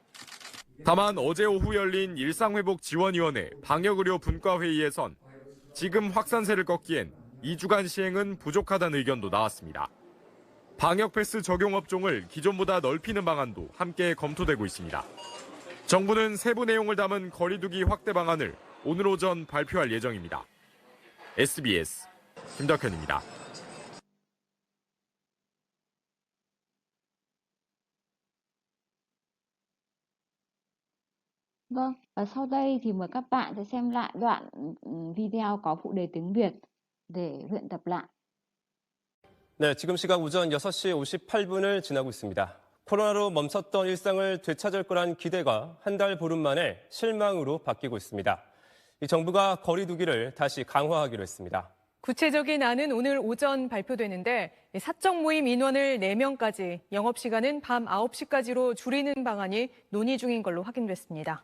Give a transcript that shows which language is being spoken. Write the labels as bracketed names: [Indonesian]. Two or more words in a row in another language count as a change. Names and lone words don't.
[Korean] 다만 어제 오후 열린 일상회복지원위원회 방역의료 분과회의에선 지금 확산세를 꺾기엔 2주간 시행은 부족하다는 의견도 나왔습니다. 방역 패스 적용 업종을 기존보다 넓히는 방안도 함께 검토되고 있습니다. 정부는 세부 내용을 담은 거리두기 확대 방안을 오늘 오전 발표할 예정입니다. SBS 김덕현입니다. [Vietnamese] Vâng, và sau đây thì mời các bạn sẽ xem lại đoạn video có phụ đề tiếng Việt để luyện tập lại. [Korean] 네, 지금 시각 오전 6시 58분을 지나고 있습니다. 코로나로 멈췄던 일상을 되찾을 거란 기대가 한 달 보름 만에 실망으로 바뀌고 있습니다. 이 정부가 거리 두기를 다시 강화하기로 했습니다. 구체적인 안은 오늘 오전 발표되는데 사적 모임 인원을 4명까지, 영업시간은 밤 9시까지로 줄이는 방안이 논의 중인 걸로 확인됐습니다.